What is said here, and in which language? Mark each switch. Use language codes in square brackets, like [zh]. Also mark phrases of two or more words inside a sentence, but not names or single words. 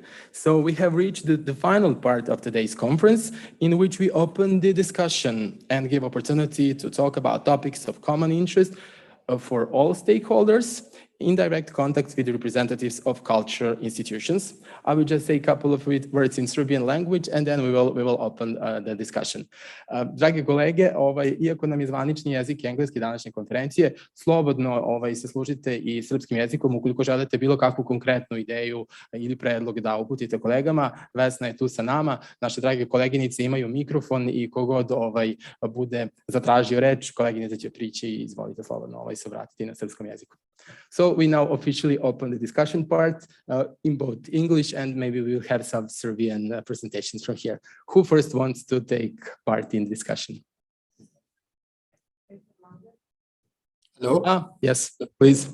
[en] So we have reached the final part of today's conference, in which we open the discussion and give opportunity to talk about topics of common interest for all stakeholders in direct contact with representatives of cultural institutions. I will just say a couple of words in Serbian language and then we will open the discussion. [sr] Drage kolege, iako nam je zvanični jezik engleski današnje konferencije, slobodno se služite i srpskim jezikom ukoliko želite bilo kakvu konkretnu ideju ili predlog da uputite kolegama. Vesna je tu sa nama, naše drage koleginice imaju mikrofon i kogod bude zatražio reč, koleginica će prići i izvolite slobodno se obratiti na srpskom jeziku. [en] So we now officially open the discussion part in both English and maybe we'll have some Serbian presentations from here. Who first wants to take part in the discussion? Hello? Yes, please.